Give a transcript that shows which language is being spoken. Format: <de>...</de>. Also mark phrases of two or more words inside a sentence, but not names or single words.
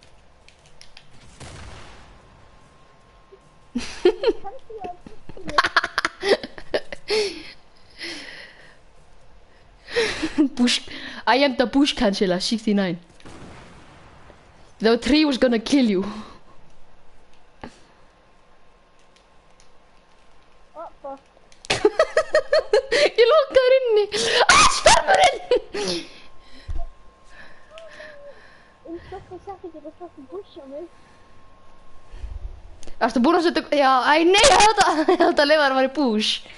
<en>Bush. I am the bush canceller, 69. The tree was gonna kill you. Oh, fuck.</en> <is>Ég lokaður inni. Spermurinn! Fucking setti ekki þetta</is> <en>fucking bush</en> <is>á mig. Ertu búinn að setja... Já, æ, nei, ég held að leifa þér að vera í bush.</is>